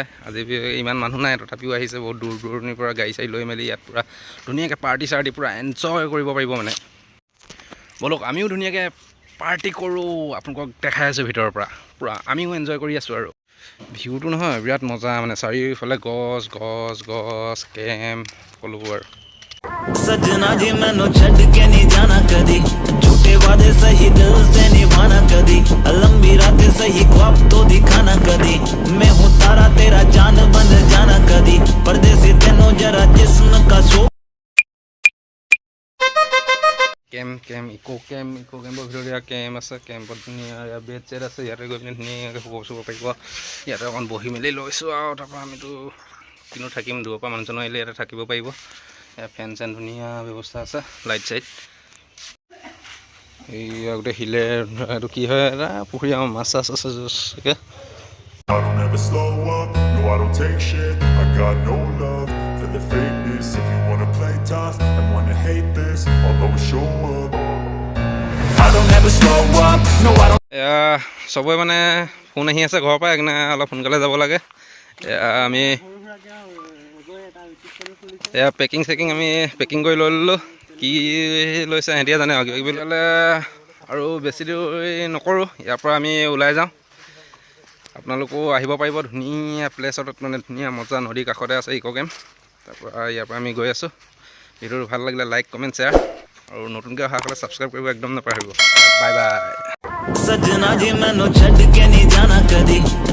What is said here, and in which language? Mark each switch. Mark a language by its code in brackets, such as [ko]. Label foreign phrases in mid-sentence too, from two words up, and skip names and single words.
[as] আজি ইমান মানুহ নাই, তথাপিও আহিছে বহুত দূৰ দূৰণিৰ পৰা গাড়ী চাড়ী লৈ মেলি ইয়াত পূৰা ধুনীয়াকৈ পাৰ্টি চাৰ্টি পূৰা এনজয় কৰিব পাৰিব মানে। বলক আমিও ধুনীয়াকৈ পাৰ্টি কৰোঁ, আপোনালোকক দেখাই আছোঁ ভিতৰৰ পৰা। পূৰা আমিও এনজয় কৰি আছোঁ আৰু ভিউটো নহয় বিৰাট মজা মানে। চাৰিওফালে গছ গছ গছ কেম্প সকলোবোৰ আৰু। [hi] सजना जी मैनू छड़ के नहीं जाना कदी, झूठे वादे सही दिल से निभाना कदी, लंबी रातें सही ख्वाब तो दिखाना कदी, मैं हूँ तारा तेरा जान बन जाना कदी, परदेसी तेनों जरा जिस्म का शो। [as] কেম্প ইকো কেম্পৰ ভিতৰত ইয়াৰ কেম্প আছে কেম্পত ধুনীয়া ইয়াৰ বেড চেড আছে ইয়াতে গৈ পিনে ধুনীয়াকৈ শুব চুব পাৰিব ইয়াতে অকণ বহি মেলি লৈছোঁ আৰু তাৰপৰা আমিতো কিনো থাকিম দূৰৰ পৰা মানুহজন আহিলে ইয়াতে থাকিব পাৰিব ইয়াৰ ফেন চেন ধুনীয়া ব্যৱস্থা আছে লাইট চাইট এই গোটেই শিলে এইটো কি হয় এটা পুখুৰী আমাৰ মাছ চাছ আছে চাগে [en] I don't ever slow up, no I don't take shit. I got no love for the fakeness. If you wanna play tough and wanna hate this, I'll always show up. I don't ever slow up, no I don't. [as] এয়া চবৰে মানে ফোন আহি আছে ঘৰৰ পৰা সেইকাৰণে অলপ সোনকালে যাব লাগে আমি এয়া পেকিং চেকিং আমি পেকিং কৰি লৈ ল'লোঁ কি লৈছে সিহঁতিয়ে জানে আৰু কিবা কিবি ল'লে আৰু বেছি দেৰি নকৰোঁ ইয়াৰ পৰা আমি ওলাই যাওঁ আপোনালোকেও আহিব পাৰিব ধুনীয়া প্লেচত মানে ধুনীয়া মজা নদীৰ কাষতে আছে ইকো কেম্প তাৰপৰা ইয়াৰ পৰা আমি গৈ আছোঁ ভিডিঅ'টো ভাল লাগিলে লাইক কমেণ্ট শ্বেয়াৰ আৰু নতুনকৈ অহাসকলে ছাবস্ক্ৰাইব কৰিব একদম নাপাহৰিব বাই বাই [hi] सजना जी मैनू छड़ के नहीं जाना कदी